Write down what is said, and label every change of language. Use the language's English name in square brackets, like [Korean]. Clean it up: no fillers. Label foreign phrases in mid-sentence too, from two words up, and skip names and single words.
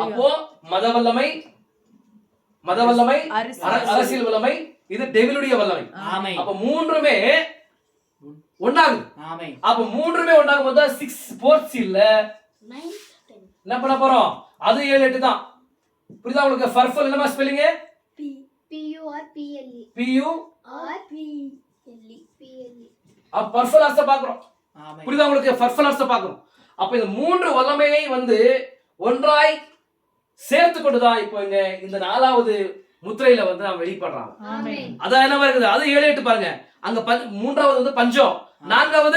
[Tamil] அப்போ மத வல்லமை, அரசியல் வல்லமை, இது டெவிலுடைய வல்லமை. ஆமென். அப்ப மூன்றுமே ஒண்ணாகுது. ஆமென். அப்ப மூன்றுமே ஒண்ணாகும் போது 6 4 இல்ல 9 10. என்ன பண்ண போறோம்? அது 7 8 தான். புரியுதா உங்களுக்கு? ஃபர்ஃபல் என்னமா ஸ்பெல்லிங்? [English] P U R P L E. P U R P L E. P L E. [Tamil] அப்ப ஃபர்ஃபல் அர்த்த பாக்குறோம். ஆமென். புரியுதா உங்களுக்கு? ஃபர்ஃபல் அர்த்த பாக்குறோம். அப்ப இந்த மூன்று வல்லமையை வந்து ஒன்றாய் சேர்த்து கொண்டுதான் இப்போ இங்க இந்த 4வது முத்திரையில வந்து நாம வெளிப்படுறாங்க. ஆமென். அதான் என்ன இருக்குது? அது 7 8 பாருங்க. அங்க 3வது வந்து பஞ்சம், 4வது